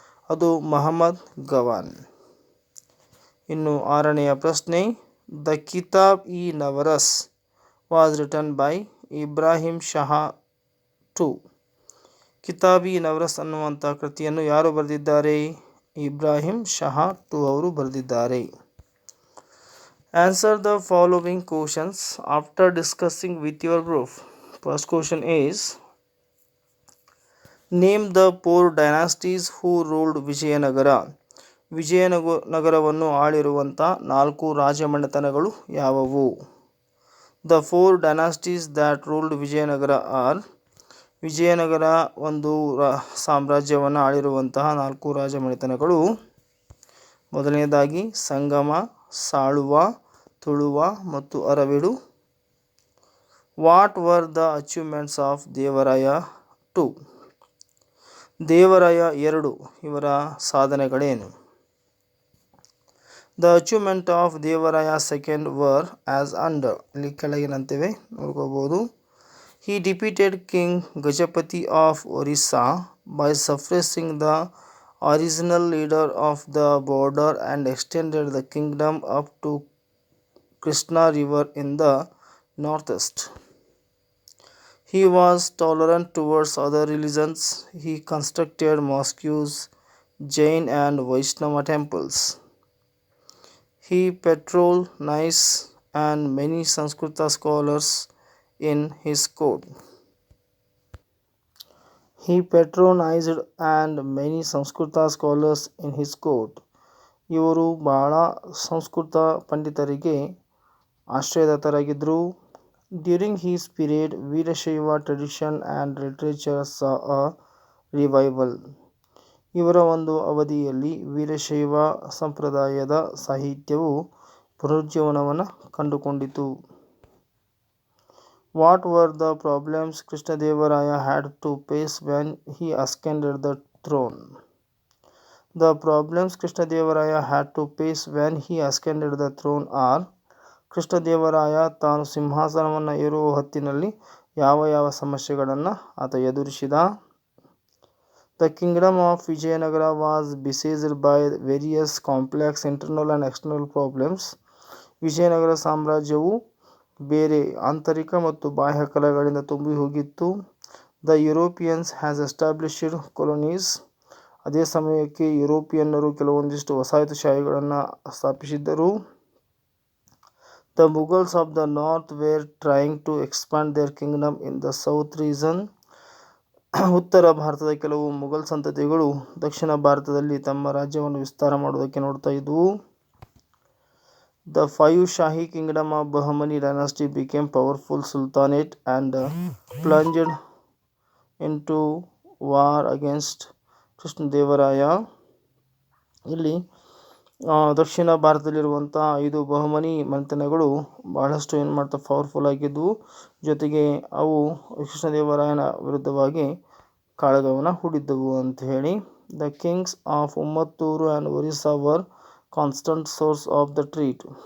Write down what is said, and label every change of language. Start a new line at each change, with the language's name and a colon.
English: ಅದು ಮಹಮ್ಮದ್ ಗವಾನ್.
Kannada: ಇನ್ನು ಆರನೆಯ ಪ್ರಶ್ನೆ,
English: The Kitab i Nauras was written by Ibrahim Shah two.
Kannada: ಕಿತಾಬ್ E nervous ಅನ್ನುವಂಥ ಕೃತಿಯನ್ನು ಯಾರು ಬರೆದಿದ್ದಾರೆ? ಇಬ್ರಾಹಿಂ ಶಹಾ ಟು ಅವರು ಬರೆದಿದ್ದಾರೆ.
English: Answer the following questions after discussing with your group. First question is, name the 4 dynasties who ruled Vijayanagara.
Kannada: ವಿಜಯನಗರವನ್ನು ಆಳಿರುವಂಥ 4 ರಾಜಮನೆತನಗಳು ಯಾವುವು?
English: The 4 dynasties that ruled Vijayanagara are.
Kannada: Vijayanagara ಒಂದು ಸಾಮ್ರಾಜ್ಯವನ್ನು ಆಳಿರುವಂತಹ 4 ರಾಜಮನೆತನಗಳು. ಮೊದಲನೇದಾಗಿ ಸಂಗಮ, ಸಾಳುವ, ತುಳುವ ಮತ್ತು Aravidu.
English: What were the achievements of Devaraya two.
Kannada: Devaraya 2 ಇವರ ಸಾಧನೆಗಳೇನು?
English: The achievement of Devaraya second were as under.
Kannada: ಇಲ್ಲಿ ಕೆಳಗಿನಂತಿವೆ ನೋಡ್ಕೋಬಹುದು.
English: He defeated King Gajapati of Orissa by suppressing the original leader of the border and extended the kingdom up to Krishna River in the northeast. He was tolerant towards other religions. He constructed mosques, Jain and Vaishnava temples. He patronized and many Sanskrita scholars in his court. He patronized and many Sanskrita scholars in his court.
Kannada: ಇವರು ಬಹಳ Sanskrit ಪಂಡಿತರಿಗೆ ಆಶ್ರಯದಾತರಾಗಿದ್ದರು.
English: During his period Veerashaiva tradition and literature saw a revival.
Kannada: ಇವರ ಒಂದು ಅವಧಿಯಲ್ಲಿ ವೀರಶೈವ ಸಂಪ್ರದಾಯದ ಸಾಹಿತ್ಯವು ಪುನರುಜ್ಜೀವನವನ್ನು ಕಂಡುಕೊಂಡಿತು.
English: What were the problems Krishnadevaraya had to face when he ascended the throne? The problems Krishnadevaraya had to face when he ascended the throne are.
Kannada: Krishnadevaraya ತಾನು ಸಿಂಹಾಸನವನ್ನು ಏರುವ ಹೊತ್ತಿನಲ್ಲಿ ಯಾವ ಸಮಸ್ಯೆಗಳನ್ನು ಆತ ಎದುರಿಸಿದ?
English: The kingdom of Vijayanagara was besieged by various complex internal and external problems.
Kannada: Vijayanagara ಸಾಮ್ರಾಜ್ಯವು ಬೇರೆ ಆಂತರಿಕ ಮತ್ತು ಬಾಹ್ಯ ಕಲಗಳಿಂದ ತುಂಬಿ ಹೋಗಿತ್ತು.
English: The Europeans has established colonies.
Kannada: ಅದೇ ಸಮಯಕ್ಕೆ ಯುರೋಪಿಯನ್ನರು ಕೆಲವೊಂದಿಷ್ಟು ವಸಾಹತುಶಾಹಿಗಳನ್ನು ಸ್ಥಾಪಿಸಿದ್ದರು.
English: The Mughals of the north were trying to expand their kingdom in the south region.
Kannada: ಉತ್ತರ ಭಾರತದ ಕೆಲವು ಮುಘಲ್ ಸಂತತಿಗಳು ದಕ್ಷಿಣ ಭಾರತದಲ್ಲಿ ತಮ್ಮ ರಾಜ್ಯವನ್ನು ವಿಸ್ತಾರ ಮಾಡುವುದಕ್ಕೆ ನೋಡ್ತಾ ಇದ್ವು.
English: The 5 Shahi kingdom of Bahmani dynasty became powerful sultanate and plunged into war against Krishnadevaraya. ಇಲ್ಲಿ
Kannada: ದಕ್ಷಿಣ ಭಾರತದಲ್ಲಿರುವಂಥ 5 ಬಹುಮನಿ ಮನೆತನಗಳು ಬಹಳಷ್ಟು ಏನು ಮಾಡ್ತಾ ಪವರ್ಫುಲ್ ಆಗಿದ್ದವು. ಜೊತೆಗೆ ಅವು ಕೃಷ್ಣದೇವರಾಯನ ವಿರುದ್ಧವಾಗಿ ಕಾಳಗವನ್ನು ಹೂಡಿದ್ದವು ಅಂತ ಹೇಳಿ.
English: The kings of Ummathur and Orissa were constant source of the threat.